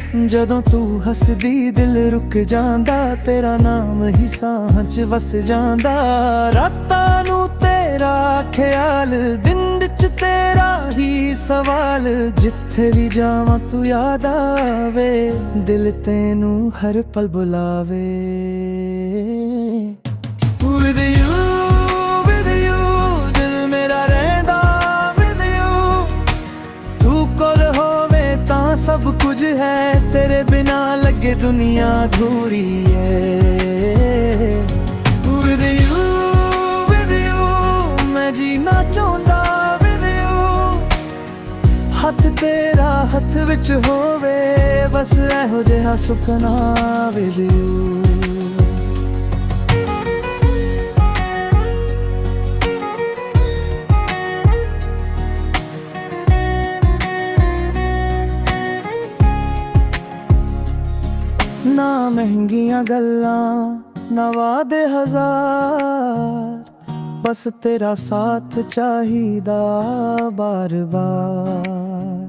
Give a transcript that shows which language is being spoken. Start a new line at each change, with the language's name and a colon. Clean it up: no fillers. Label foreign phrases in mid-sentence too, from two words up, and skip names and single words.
Punjabi: ਜਦੋਂ ਤੂੰ ਹੱਸਦੀ ਦਿਲ ਰੁਕ ਜਾਂਦਾ, ਤੇਰਾ ਨਾਮ ਹੀ ਸਾਹਾਂ 'ਚ ਵਸ ਜਾਂਦਾ। ਰਾਤਾਂ ਨੂੰ ਤੇਰਾ ਖਿਆਲ, ਦਿਨ 'ਚ ਤੇਰਾ ਹੀ ਸਵਾਲ। ਜਿੱਥੇ ਵੀ ਜਾਵਾਂ ਤੂੰ ਯਾਦ ਆਵੇ, ਦਿਲ ਤੈਨੂੰ ਹਰ ਪਲ ਬੁਲਾਵੇ।
English: With you, with you,
Punjabi: ਦਿਲ ਮੇਰਾ ਰਹਿੰਦਾ
English: with you।
Punjabi: ਤੂੰ ਕੋਲ ਹੋਵੇ ਤਾਂ ਸਭ ਕੁਝ ਹੈ, ਤੇਰੇ ਬਿਨਾ ਲੱਗੇ ਦੁਨੀਆ ਅਧੂਰੀ ਹੈ।
English: With you, with you,
Punjabi: ਮੈਂ ਜੀਣਾ ਚਾਹੁੰਦਾ
English: with you।
Punjabi: ਹੱਥ ਤੇਰਾ ਹੱਥ ਵਿੱਚ ਹੋਵੇ, ਬਸ ਇਹੋ ਜਿਹਾ ਸੁਪਨਾ
English: with you।
Punjabi: ਨਾ ਮਹਿੰਗੀਆਂ ਗੱਲਾਂ, ਨਾ ਵਾਅਦੇ ਹਜ਼ਾਰ, ਬਸ ਤੇਰਾ ਸਾਥ ਚਾਹੀਦਾ ਬਾਰ-ਬਾਰ।